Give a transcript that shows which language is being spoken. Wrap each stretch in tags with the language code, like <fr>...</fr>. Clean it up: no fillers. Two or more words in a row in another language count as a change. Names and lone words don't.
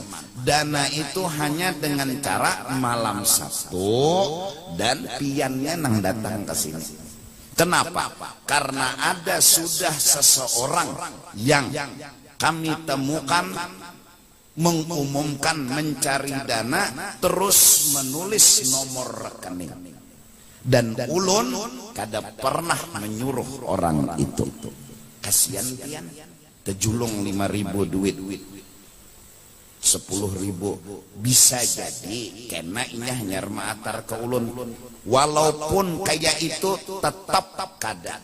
<id>Dana itu hanya dengan cara malam Sabtu dan piannya nang datang ke sini. Kenapa? Karena ada sudah seseorang yang kami temukan mengumumkan mencari dana, terus menulis nomor rekening, dan</id> <bjn>ulun kada pernah</bjn> <id>menyuruh orang itu.</id> <bjn>Kasihan pian tejulung 5.000 duit 10.000 bisa jadi kena inya hanya maatar ke ulun. Walaupun kayak itu tetap kada.</bjn>